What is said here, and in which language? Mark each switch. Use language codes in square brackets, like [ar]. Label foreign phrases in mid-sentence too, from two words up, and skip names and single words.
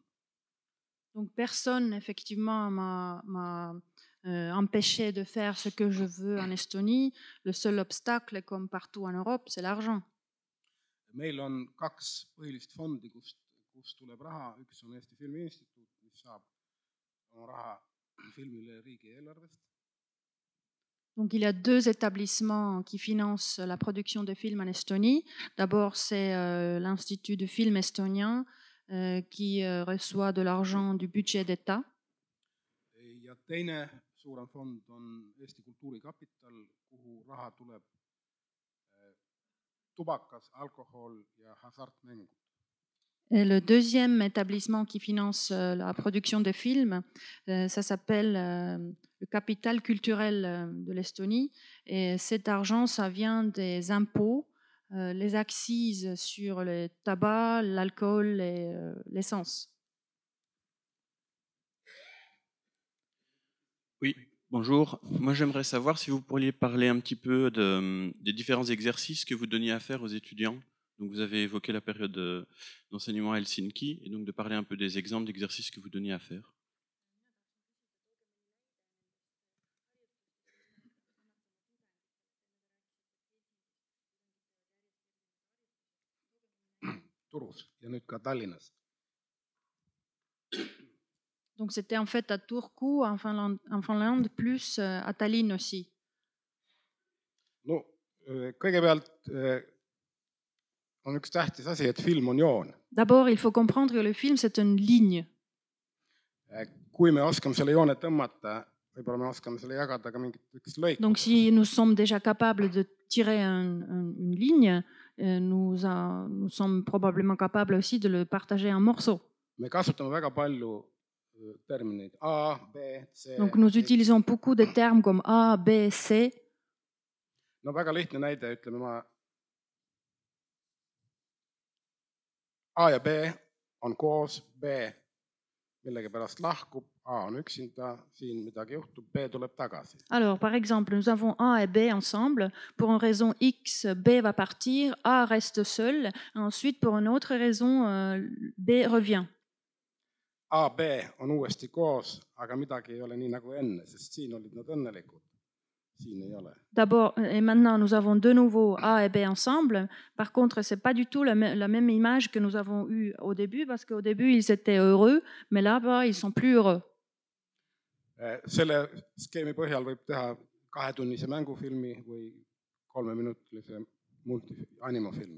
[fr] Donc personne, effectivement, m'a empêché de faire ce que je veux en Estonie. Le seul obstacle, comme partout en Europe, c'est l'argent. [et] Meil on 2 põhilist fondi, kust tuleb raha. Üks on Eesti Filmi Instituut, mis saab raha filmile riigieelarvest. [fr] Donc il y a 2 établissements qui financent la production de films en Estonie. D'abord, c'est l'Institut de film estonien qui reçoit de l'argent du budget d'État. [et] Ja teine suurem fond on Eesti Kultuurikapital, kuhu raha tuleb tubakas, alkohol ja hasartmängud. [fr] Et le deuxième établissement qui finance la production de films, ça s'appelle le capital culturel de l'Estonie. Et cet argent, ça vient des impôts, les accises sur le tabac, l'alcool et l'essence. Oui, bonjour. Moi, j'aimerais savoir si vous pourriez parler un petit peu des différents exercices que vous donniez à faire aux étudiants. Donc, vous avez évoqué la période d'enseignement à Helsinki, et donc de parler un peu des exemples d'exercices que vous donniez à faire. [et] Turus ja nüüd ka Tallinnas. [fr] Donc c'était en fait à Turku, en Finlande, plus à Tallinn aussi. [et] No kõigepealt on üks tähtis asi, et film on joon. [fr] D'abord, il faut comprendre que le film, c'est une ligne. [et] Kui me oskame selle joone tõmmata, võib-olla me oskame selle jagada ka mingiteks lõikudeks. [fr] Donc si nous sommes déjà capables de tirer une ligne, nous sommes probablement capables aussi de le partager en morceaux. [et] Me kasutame väga palju termineid A, B, C. [fr] Donc nous utilisons beaucoup de termes comme A, B, C. [et] No väga lihtne näide, ütleme ma A ja B on koos, B millegi pärast lahkub, A on üksinda, siin midagi juhtub, B tuleb tagasi. [fr] Alors, par exemple, nous avons A et B ensemble. Pour une raison X, B va partir, A reste seul. Ensuite, pour une autre raison, B revient. [et] A, B on uuesti koos, aga midagi ei ole nii nagu enne, sest siin olid nad õnnelikud. [fr] D'abord, et maintenant, nous avons de nouveau A et B ensemble. Par contre, ce n'est pas du tout la même image que nous avons eue au début, parce qu'au début, ils étaient heureux, mais là-bas, ils ne sont plus heureux. [et] Selle skeemi põhjal võib teha 2-tunnise mängufilmi või 3-minutilise animafilmi.